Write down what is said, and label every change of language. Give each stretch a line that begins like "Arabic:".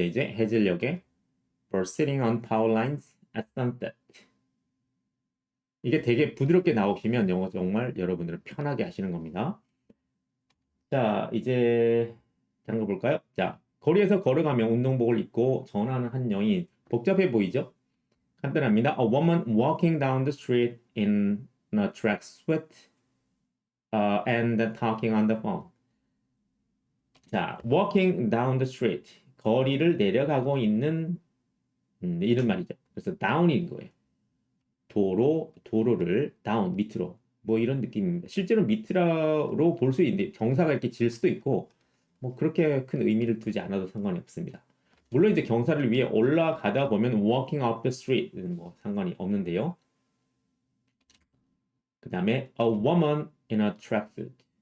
Korean: 이제 해질녘에
English: birds sitting on power lines at sunset.
Korean: 이게 되게 부드럽게 나오시면 영어 정말 여러분들은 편하게 하시는 겁니다. 자, 이제 다른 거 볼까요? 자, 거리에서 걸어가며 운동복을 입고 전화하는 한 여인. 복잡해 보이죠? 간단합니다.
English: A woman walking down the street in a tracksuit and talking on the phone. 자, walking down the street.
Korean: 거리를 내려가고 있는 이런 말이죠. 그래서 down인 거예요. 도로를 down 밑으로 뭐 이런 느낌입니다. 실제로 밑으로 볼 수 있는데 경사가 이렇게 질 수도 있고 뭐 그렇게 큰 의미를 두지 않아도 상관이 없습니다. 물론 이제 경사를 위해 올라가다 보면
English: walking up the street
Korean: 뭐 상관이 없는데요. 그 다음에
English: a woman in a tracksuit.